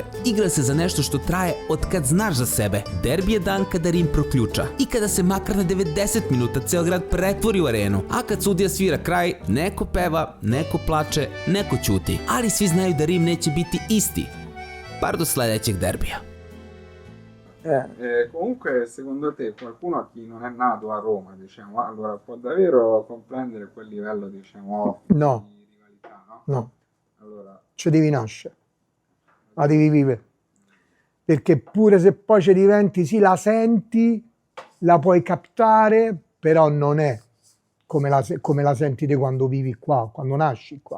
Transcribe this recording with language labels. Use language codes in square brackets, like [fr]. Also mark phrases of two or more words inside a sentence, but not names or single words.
[sr] Igra se za nešto što traje od kad znaš za sebe. Derbi je dan kada Rim proključa. I kada se makar na 90 minuta ceo grad pretvori u arenu, a kad sudija svira kraj, neko peva, neko plače, neko ćuti. Ali svi znaju da Rim neće biti isti, bar do sledećeg derbija. [it] Comunque, secondo te, qualcuno a chi non è nato a Roma, diciamo, allora può davvero comprendere quel livello, diciamo, No. di rivalità, no? No, Allora, ci devi nascere, la devi vivere. Perché pure se poi ci diventi, sì, la senti, la puoi captare, però non è come la senti te quando vivi qua, quando nasci qua.